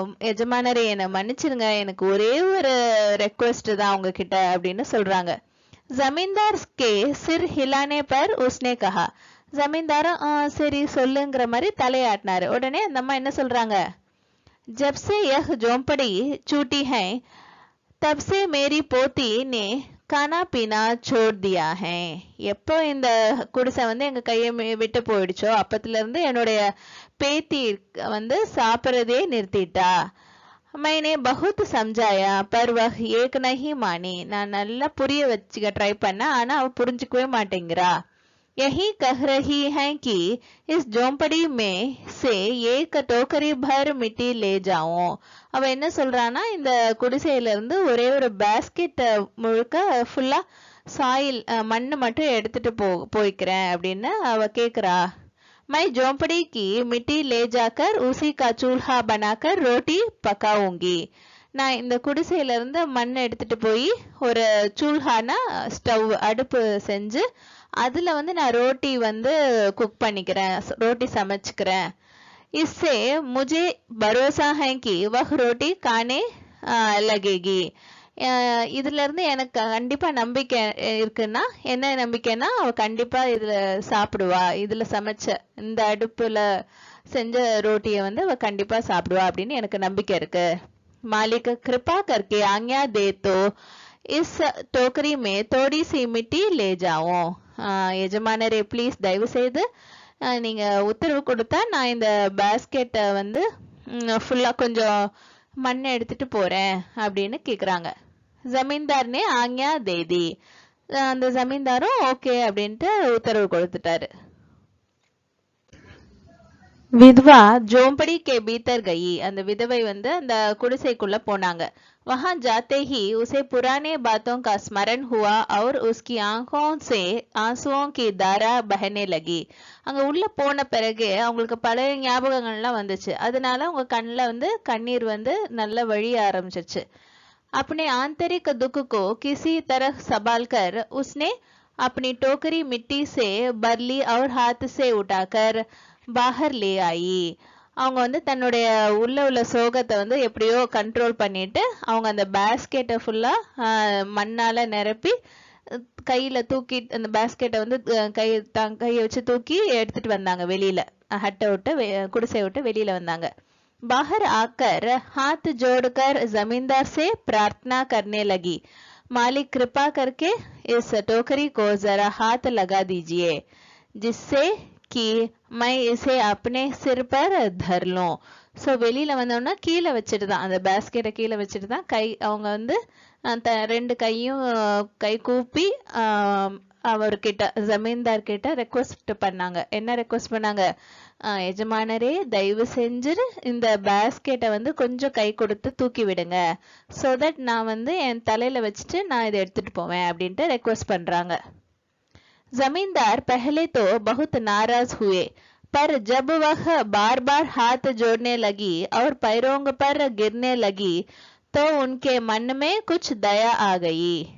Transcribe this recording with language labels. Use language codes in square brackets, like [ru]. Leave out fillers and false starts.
[ta] எஜமானரே என்னை மன்னிச்சிருங்க, எனக்கு ஒரே ஒரு ரெக்வெஸ்ட் தான் உங்ககிட்ட அப்படின்னு சொல்றாங்க. [hi] जमींदार के सिर हिलाने पर उसने कहा. [ta] ஜமீன்தாரும் சரி சொல்லுங்கிற மாதிரி தலையாட்டினாரு. உடனே அந்த அம்மா என்ன சொல்றாங்க, [hi] जब से यह झोंपड़ी छूटी है तब से मेरी पोती ने खाना पीना छोड़ दिया है. [ta] எப்போ இந்த குடிசை வந்து எங்க கையை விட்டு போயிடுச்சோ அப்பத்துல இருந்து என்னுடைய பேத்தி வந்து சாப்பிட்றதே நிறுத்திட்டா. [hi] मैंने बहुत समझाया पर वह एक नहीं मानी. [ta] நான் நல்லா புரிய வச்சுக்க ட்ரை பண்ண, ஆனா அவ புரிஞ்சுக்கவே மாட்டேங்கிறா. [hi] यही कह रही है कि इस झोंपड़ी में से एक टोकरी भर मिट्टी ले जाऊं. [ta] அவ என்ன சொல்றானா, இந்த குடிசையில இருந்து ஒரே ஒரு பேஸ்கெட் முழுக்க ஃபுல்லா சாயில் மண்ணு மட்டும் எடுத்துட்டு போய்க்கிறேன் அப்படின்னு அவ கேக்குறா. [hi] मैं झोंपड़ी की मिट्टी ले जाकर उसी का चूल्हा बनाकर रोटी पकाऊंगी. [ta] நான் இந்த குடிசையில இருந்து மண் எடுத்துட்டு போய் ஒரு சூல்ஹானா ஸ்டவ் அடுப்பு செஞ்சு அதுல வந்து நான் ரோட்டி வந்து குக் பண்ணிக்கிறேன், ரோட்டி சமைச்சுக்கிறேன். [hi] इससे मुझे भरोसा है कि वह रोटी खाने लगेगी. [ta] இதுல இருந்து எனக்கு கண்டிப்பா நம்பிக்கை இருக்குன்னா, என்ன நம்பிக்கைன்னா அவ கண்டிப்பா இதுல சாப்பிடுவா, இதுல சமைச்ச இந்த அடுப்புல செஞ்ச ரோட்டிய வந்து அவ கண்டிப்பா சாப்பிடுவா அப்படின்னு எனக்கு நம்பிக்கை இருக்கு. [hi] मालिक कृपा करके आज्ञा दे तो इस टोकरी में थोड़ी सी मिट्टी ले जाऊं. [ta] எஜமானரே ப்ளீஸ் தயவு செய்து நீங்க உத்தரவு கொடுத்தா நான் இந்த பேஸ்கெட்டை வந்து ஃபுல்லா கொஞ்சம் மண்ணை எடுத்துட்டு போறேன் அப்படின்னு கேக்குறாங்க. [hi] ஜமீன்தார்னே ஆக்ஞா தேதி. [ta] அந்த ஜமீன்தாரும் ஓகே அப்படின்ட்டு உத்தரவு கொடுத்துட்டாரு. [hi] विधवा झोंपड़ी के भीतर गई. [ta] அந்த விதவை வந்து அந்த குடிசைக்குள்ள போனாங்க. [hi] वहां जाते ही उसे पुराने बातों का स्मरण हुआ और उसकी आंखों से आंसुओं की धारा बहने लगी. [ta] அங்க உள்ள போன பிறகு அவங்களுக்கு பழைய ஞாபகங்கள்லாம் வந்துச்சு. அதனால அவங்க கண்ணுல வந்து கண்ணீர் வந்து நல்ல வழிய ஆரம்பிச்சிருச்சு. [hi] अपने आंतरिक दुख को किसी तरह संभाल कर उसने अपनी टोकरी मिट्टी से भर ली और हाथ से उठाकर பாகர் லே ஆயி. [ta] அவங்க வந்து தன்னுடைய உள்ள சோகத்தை வந்து எப்படியோ கண்ட்ரோல் பண்ணிட்டு அவங்க அந்த பேஸ்கெட்டை ஃபுல்லா மண்ணால நிரப்பி கையில தூக்கி அந்த பேஸ்கெட்டை வந்து கையை வச்சு தூக்கி எடுத்துட்டு வந்தாங்க வெளியில. ஹட்டை விட்டு குடிசை விட்டு வெளியில வந்தாங்க. [hi] बाहर आकर हाथ जोड़कर जमींदार से प्रार्थना करने लगी. मालिक कृपा करके इस टोकरी को जरा हाथ लगा दीजिए, जिससे कि मैं इसे अपने सिर पर धर लूं. [ta] ஸோ வெளியில வந்தோன்னா கீழே வச்சுட்டு தான், அந்த பேஸ்கெட்டை கீழே வச்சுட்டு தான் அவங்க வந்து ரெண்டு கையும் கை கூப்பி அவர்கிட்ட ஜமீன்தார் கிட்ட ரெக்வஸ்ட் பண்ணாங்க. என்ன ரெக்வஸ்ட் பண்ணாங்க? எஜமானரே, தயவு செஞ்சு இந்த பேஸ்கெட்டை வந்து கொஞ்சம் கை கொடுத்து தூக்கி விடுங்க, ஸோ தட் நான் வந்து என் தலையில வச்சுட்டு நான் இதை எடுத்துட்டு போவேன் அப்படின்ட்டு ரெக்வஸ்ட் பண்றாங்க. [hi] जमींदार पहले तो बहुत नाराज हुए, पर जब वह बार बार हाथ जोड़ने लगी और पैरों पर गिरने लगी तो उनके मन में कुछ दया आ गई.